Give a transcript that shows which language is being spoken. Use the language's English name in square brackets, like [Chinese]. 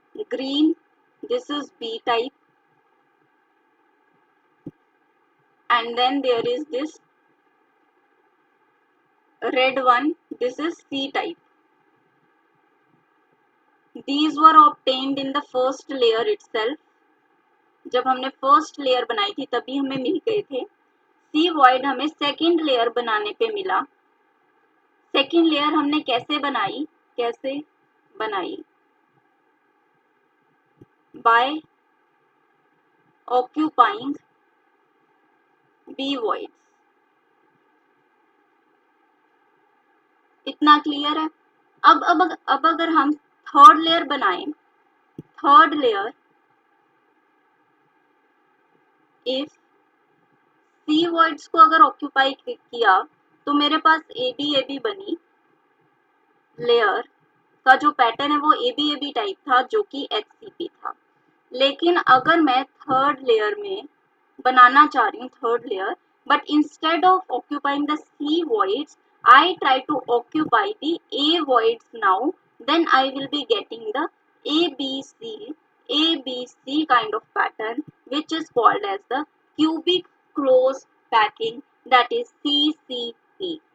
[English] Green, this is B type. And then there is this red one, this is C type. These were obtained in the first layer itself. [Hindi] जब हमने first layer बनाई थी तभी हमें मिल गए थे. सी void हमें सेकेंड लेयर बनाने पे मिला. सेकेंड लेयर हमने कैसे बनाई [English] By occupying B voids. [Hindi] इतना क्लियर है. अब अगर हम थर्ड लेयर बनाएं, third layer if C words को अगर ऑक्यूपाई किया तो मेरे पास ए बी बनी. लेयर का जो पैटर्न है वो ए बी टाइप था जो कि HCP था. लेकिन अगर मैं थर्ड लेयर में बनाना चाह रही हूँ third layer, [English] But instead of occupying the C voids I try to occupy the A voids now, then I will be getting the ABC kind of pattern, which is called as the cubic close packing, that is CCP.